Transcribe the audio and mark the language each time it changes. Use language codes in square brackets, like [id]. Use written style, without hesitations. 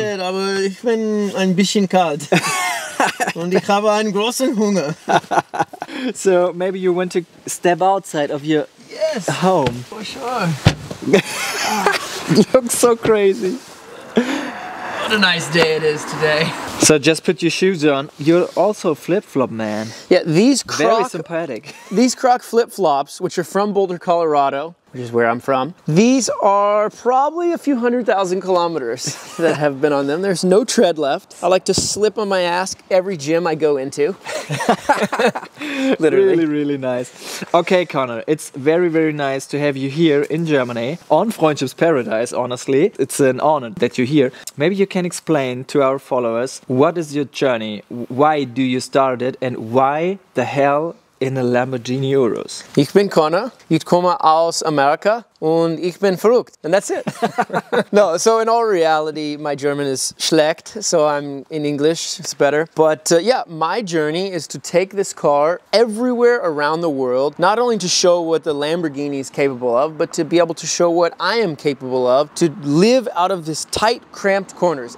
[en] I did, [de] aber ich bin ein bisschen kalt. Und ich habe einen großen Hunger. [en] So maybe you want to step outside of your home. For sure. Looks so crazy. What a nice day it is today. So just put your shoes on. You're also flip-flop man. Yeah, these Very sympathetic. These Croc flip-flops, which are from Boulder, Colorado, which is where I'm from, these are probably a few 100,000 kilometers that have been on them. There's no tread left. I like to slip on my ass every gym I go into. Literally. Really, really nice. Okay, Connor, it's very, very nice to have you here in Germany on FREUNDSHIPS Paradise, honestly. It's an honor that you're here. Maybe you can explain to our followers, what is your journey? Why do you start it? And why the hell in a Lamborghini URUS? [de] Ich bin Connor, ich komme aus Amerika und ich bin verrückt. [en] And that's it. No, so in all reality, my German is schlecht, so I'm in English, it's better. But yeah, my journey is to take this car everywhere around the world, not only to show what the Lamborghini is capable of, but to be able to show what I am capable of, to live out of this tight, cramped corners.